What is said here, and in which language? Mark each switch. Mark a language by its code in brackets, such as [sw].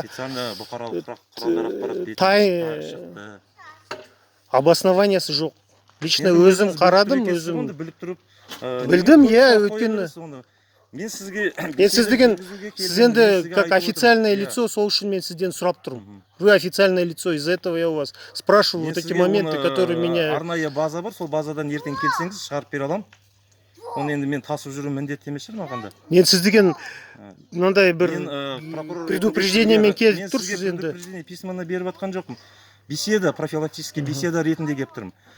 [kk] Официально бұқаралық құралдар ақпарат бетінде обоснованиясы жоқ. Лично өзім қарадым, өзім біліп тұрып білдім, иә, өйткені мен сізге сіз деген сіз енді [ru] как официальное лицо, [kk] сол үшін мен сізден сұрап тұрмын. [ru] Вы официальное лицо, из-за этого я у вас спрашиваю вот эти моменты, которые меня... [kk] Арнайы база бар, сол базадан ертең келсеңіз шығарып бере аламын. Оны енді мен тасып жүру міндетті емес шығар маған да. Мен сіз деген мынандай бір предупреждениемен келіп тұрсыз тұрсыз енді. [ru] Предупреждение письменно [kk] беріп жатқан жоқпын. [ru] Беседа, профилактический беседа [kk] ретінде келіп тұрмын.